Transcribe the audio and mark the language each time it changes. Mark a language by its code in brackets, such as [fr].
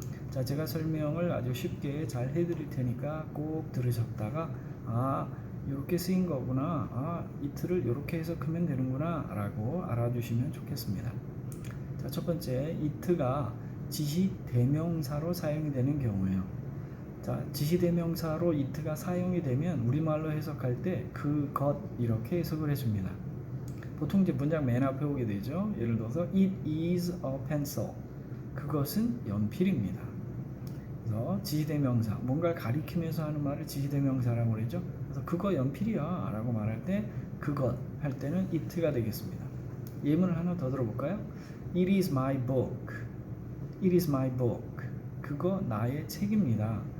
[ko] 자, 제가 설명을 아주 쉽게 잘 해드릴 테니까 꼭 들으셨다가 이렇게 쓰인 거구나, it를 이렇게 해석하면 되는구나 라고 알아주시면 좋겠습니다. 자, 첫 번째, it가 지시대명사로 사용이 되는 경우예요. 자, 지시대명사로 it가 사용이 되면 우리말로 해석할 때 그것 이렇게 해석을 해줍니다. 보통 이제 문장 맨 앞에 오게 되죠. 예를 들어서 [en] it is a pencil. [ko] 그것은 연필입니다. 그래서 지시대명사, 뭔가를 가리키면서 하는 말을 지시대명사라고 그러죠. 그래서 그거 연필이야 라고 말할 때 그것 할 때는 it가 되겠습니다. 예문을 하나 더 들어볼까요? [en] It is my book. It is my book. [ko] 그거 나의 책입니다.